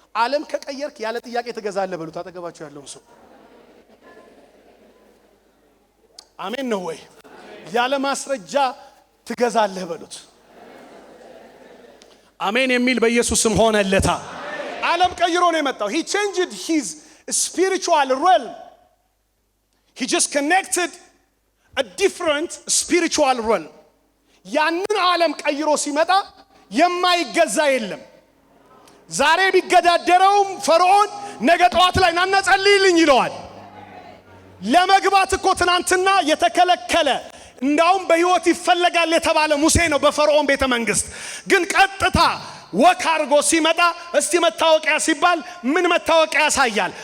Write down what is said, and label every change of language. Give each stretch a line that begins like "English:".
Amharic: ዓለም ከቀየርክ ያለ ጥያቄ ትገዛለህ በሉት አጠገባችሁ ያለውን ሰው። አሜን ነው ወይ? ያለ ማስረጃ ትገዛለህ በሉት። አሜን የሚል በኢየሱስም ሆነለታ። ዓለም ቀይሮ ነው የመጣው።
English: he changed his spiritual realm. he just connected a different spiritual realm.
Amharic: ያንን ዓለም ቀይሮ ሲመጣ የማይገዛ የለም። ዛሬ ቢገዳደረውም ፈርዖን ነገ ጠዋት ላይ ናና ጸልይልኝ ይለዋል። ለመግባት እኮ ትናንትና የተከለከለ እንዳውም በህይወት ይፈለጋል የተባለ ሙሴ ነው በፈርዖን ቤተ መንግስት። ግን ቀጥታ ወክ አድርጎ ሲመጣ እስቲ መታወቂያ ሲባል ምን መታወቂያ ያሳያል?